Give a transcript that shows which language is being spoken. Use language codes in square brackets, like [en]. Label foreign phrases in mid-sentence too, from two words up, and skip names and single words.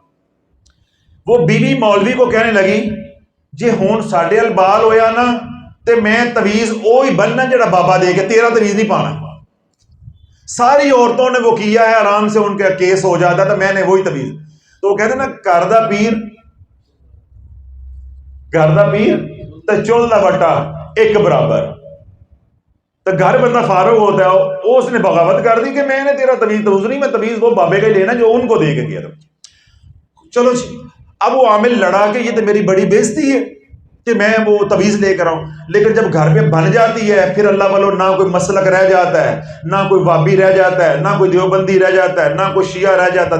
[ur] وہ بیوی مولوی کو کہنے لگی [pa] جی ہون ساڈے ال بال ہویا نا تے میں تعویذ اوہی بننا جڑا بابا دے کے, تیرا تعویذ نہیں پانا. [ur] ساری عورتوں نے وہ کیا ہے, آرام سے ان کا کیس ہو جاتا تھا, میں نے وہی تعویذ. تو وہ کہتے نا کردہ پیر [pa] گھر دا پیر تے چُلھ دا وٹا اک برابر. [ur] تو گھر بندہ فاروق ہوتا ہے، اس نے بغاوت کر دی کہ میں نے تیرا تعویذ توویذ نہیں، میں تعویذ وہ بابے کا ہی لینا جو ان کو دے کے گیا تھا. چلو جی، اب وہ عامل لڑا کے یہ تو میری بڑی بے عزتی ہے کہ میں وہ تعویذ لے کر آؤں، لیکن جب گھر پہ بن جاتی ہے پھر اللہ والوں نہ کوئی مسلک رہ جاتا ہے، نہ کوئی وہابی رہ جاتا ہے، نہ کوئی دیوبندی رہ جاتا ہے، نہ کوئی شیعہ رہ جاتا.